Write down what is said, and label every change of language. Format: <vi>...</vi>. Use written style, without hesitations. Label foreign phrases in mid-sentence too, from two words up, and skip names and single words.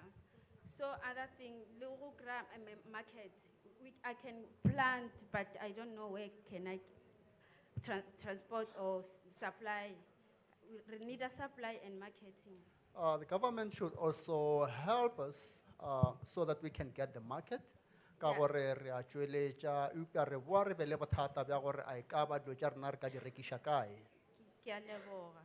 <en>So other thing, local gram market, I can plant, but I don't know where can I transport or supply. We need a supply and marketing. The government should also help us so that we can get the market.</en> <nso>Ka gore re a tšweletša, eupša re boa re be le bothata bja gore a e ka ba dilo tša rena re ka di rekiša kae. Ke a leboga.</nso>